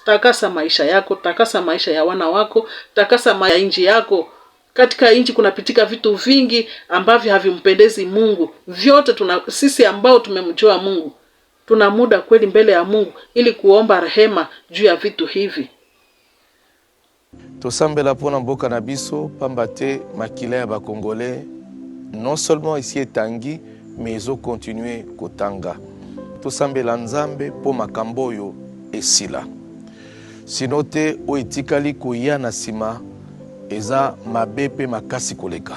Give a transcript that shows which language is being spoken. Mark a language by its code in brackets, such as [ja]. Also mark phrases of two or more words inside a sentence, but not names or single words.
[sw] Takasa maisha yako, takasa maisha ya wana wako, takasa maisha ya nchi yako. Katika nchi kunapitika vitu vingi ambavyo havimpendezi Mungu. Vyote sisi ambao tumemjua Mungu, tuna muda kweli mbele ya Mungu ili kuomba rehema juu ya vitu hivi. [ln] Tosambela pona mboka na biso pambate makila ya ba Congolais [fr] non seulement ici [ln] etangi [fr] mais ils ont continué [ln] kotanga. Tosambela Nzambe po makambo oyo esila. Sinote o etikali koya na sima eza mabepe makasi koleka.